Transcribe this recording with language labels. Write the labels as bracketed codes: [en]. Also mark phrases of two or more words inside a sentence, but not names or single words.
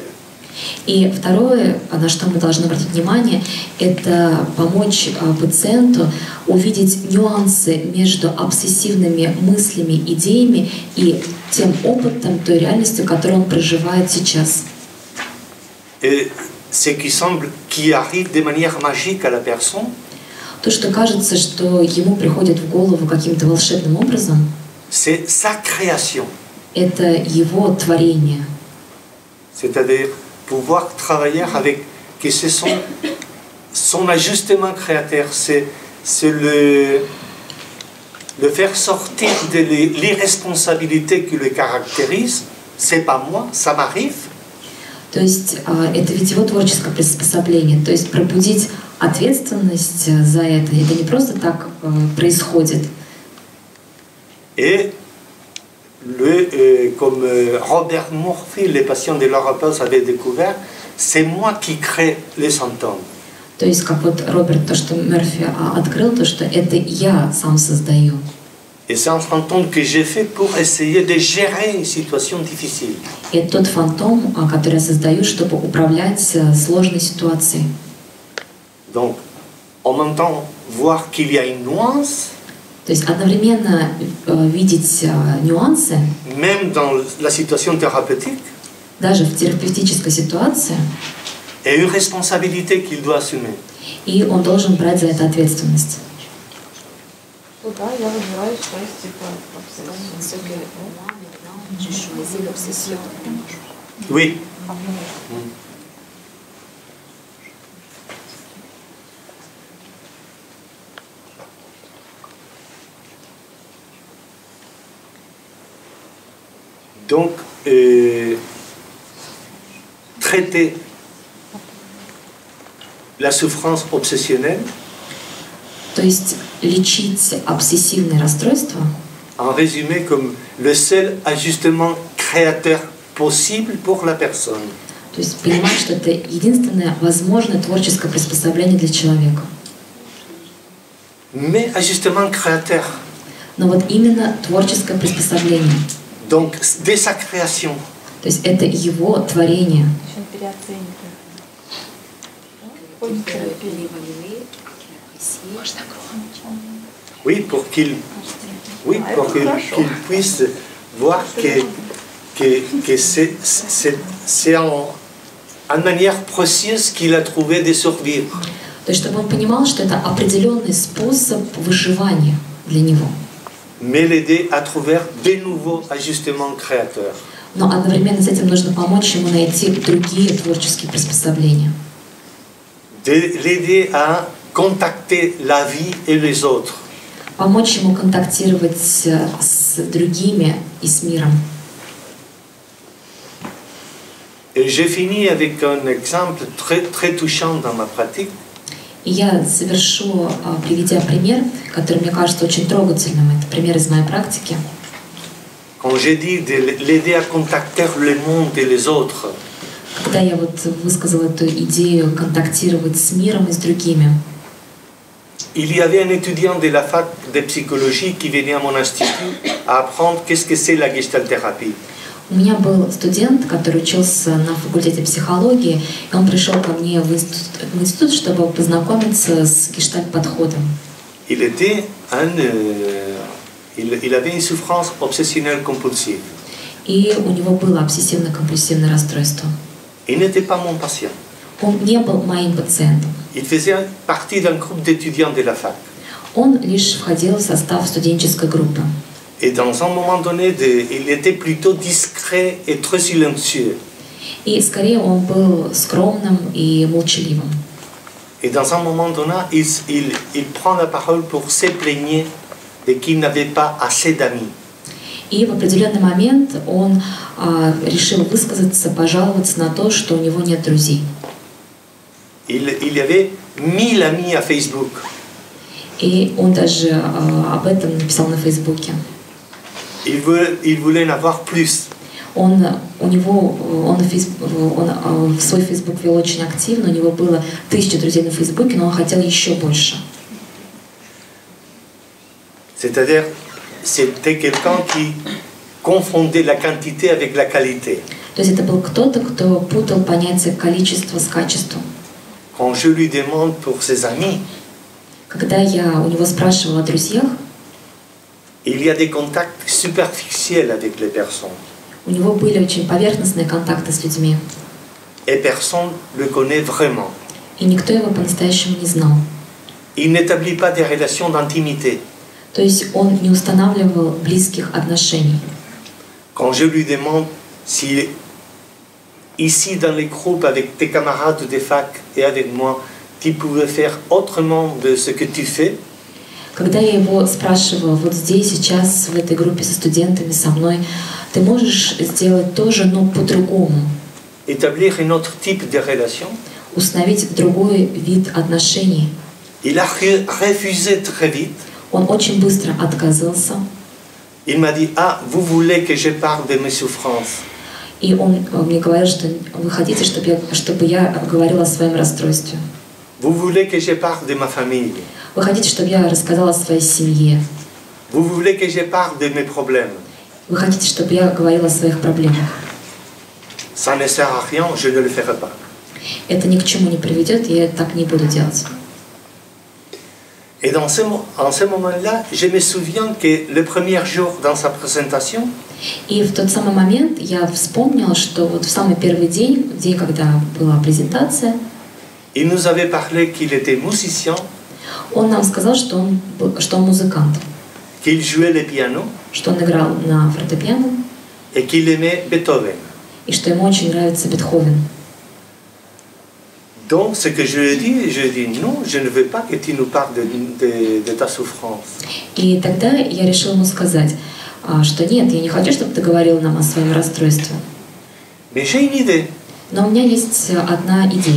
[ru] И второе, на что мы должны обратить внимание, это помочь пациенту увидеть нюансы между обсессивными мыслями, идеями и тем опытом, той реальностью, которую он проживает сейчас. [fr] Et ce qui arrive de manière magique à la personne, [ru] То, что кажется, что ему приходит в голову каким-то волшебным образом, [fr] c'est sa création. [ru] это его творение. [fr] C'est-à-dire pouvoir travailler avec que c'est son ajustement créateur, c'est le faire sortir de l'irresponsabilité qui le caractérise. C'est pas moi, ça m'arrive. [ru] То есть это ведь его творческое приспособление, то есть пробудить ответственность за это. Это не просто так происходит. [fr] Et comme Robert Murphy, les patients de Laura Pels avaient découvert, c'est moi qui crée les symptômes. [ru] То есть, как вот Роберт, то, что Мерфи открыл, то, что это я сам создаю. [fr] Et c'est un fantôme que j'ai fait pour essayer de gérer une situation difficile. [ru] И это тот фантом, который я создаю, чтобы управлять сложной ситуацией. [fr] Donc, en même temps, voir qu'il y a une nuance, [ru] То есть одновременно видеть нюансы, [fr] même dans la situation thérapeutique, [ru] даже в терапевтической ситуации, [fr] et une responsabilité qu'il doit assumer. [ru] и он должен брать за это ответственность. Ну да, я разбираюсь, что есть типа обсессия. [fr] Oui. Donc, traiter la souffrance obsessionnelle, [ru] То есть лечить обсессивные расстройства, [fr] en résumé comme le seul ajustement créateur possible pour la personne. [ru] то есть понимать, что это единственное возможное творческое приспособление для человека. [fr] Mais ajustement créateur. [ru] Но вот именно творческое приспособление. [fr] Donc, dès sa création. [ru] То есть это его творение. Очень переоценивает. Ходит в терапию. [fr] Oui, pour qu'il puisse voir que c'est en manière précieuse qu'il a trouvé de survivre. [ru] То есть чтобы он понимал, что это определенный способ выживания для него. [fr] Mais l'aider à trouver de nouveaux ajustements créateurs. [ru] Но одновременно с этим нужно помочь ему найти другие творческие приспособления. [fr] L'aider à contacter la vie et les autres. [ru] Помочь ему контактировать с другими и с миром. [fr] Et j'ai fini avec un exemple très touchant dans ma pratique. [ru] И я завершу, приведя пример, который мне кажется очень трогательным. Это пример из моей практики. [fr] Quand j'ai dit de l'aider à contacter le monde et les autres. [ru] Когда я вот высказала эту идею контактировать с миром и с другими. [fr] Il y avait un étudiant de la fac de psychologie qui venait à mon institut à apprendre qu'est-ce que c'est la gestalthérapie. [ru] У меня был студент, который учился на факультете психологии, и он пришел ко мне в институт, чтобы познакомиться с гештальт-подходом. [fr] Il avait une souffrance obsessionnelle compulsive. [ru] И у него было обсессивно-компульсивное расстройство. [fr] Il n'était pas mon patient. [ru] Он не был моим пациентом. [fr] Il faisait partie d'un groupe d'étudiants de la fac. [ru] Он лишь входил в состав студенческой группы. [fr] Et dans un moment donné, il était plutôt discret et très silencieux. [ru] И скорее он был скромным и молчаливым. [fr] Et dans un moment donné, il prend la parole pour se plaigner de qu'il n'avait pas assez d'amis. [ru] И в определенный момент он решил высказаться, пожаловаться на то, что у него нет друзей. [fr] Il y avait 1000 amis à Facebook. [ru] И он даже об этом написал на Фейсбуке. [fr] Il voulait en avoir plus. [ru] Он в свой Фейсбук вел очень активно, у него было 1000 друзей на Фейсбуке, но он хотел еще больше. [fr] C'est-à-dire, c'était quelqu'un qui confondait la quantité avec la qualité. [ru] То есть это был кто-то, кто путал понятие количества с качеством. [fr] Quand je lui demande pour ses amis, [ru] Когда я у него спрашивала о друзьях, [fr] il y a des contacts superficiels avec les personnes. [ru] у него были очень поверхностные контакты с людьми. [fr] Et personne ne le connaît vraiment. [ru] И никто его по-настоящему не знал. [fr] Il n'établit pas des relations d'intimité. [ru] То есть он не устанавливал близких отношений. [fr] Quand je lui demande si ici dans les groupes avec tes camarades de fac et avec moi, tu pouvais faire autrement de ce que tu fais, [ru] Когда я его спрашивала, вот здесь, сейчас, в этой группе со студентами, со мной, ты можешь сделать тоже, но по-другому? [fr] Établir un autre type de relation. [ru] Установить другой вид отношений. [fr] Il a refusé très vite. [ru] Он очень быстро отказался. [fr] Il m'a dit, ah, vous voulez que je parle de mes souffrances. [ru] И он мне говорил, что вы хотите, чтобы я говорила о своем расстройстве. [fr] Vous voulez que je parle de ma famille. [ru] Вы хотите, чтобы я рассказала о своей семье. [fr] Vous voulez que je parle de mes problèmes. [ru] Вы хотите, чтобы я говорила о своих проблемах. [fr] Ça ne sert à rien, je ne le ferai pas. [ru] Это ни к чему не приведет, и я так не буду делать. [fr] Et en ce moment-là, je me souviens que le premier jour dans sa présentation, [ru] И в тот самый момент я вспомнила, что вот в самый первый день, когда была презентация, [fr] il nous avait parlé qu'il était musicien, [ru] он нам сказал, что он музыкант, [fr] qu'il jouait le piano [ru] что он играл на фортепиано [fr] et qu'il aimait Beethoven. [ru] и что ему очень нравится Бетховен. [fr] Donc, ce que je lui ai dit, non, je ne veux pas que tu nous parles de ta souffrance. [ru] И тогда я решила ему сказать, что нет, я не хочу, чтобы ты говорил нам о своем расстройстве. [fr] Mais j'ai une idée. [ru] Но у меня есть одна идея.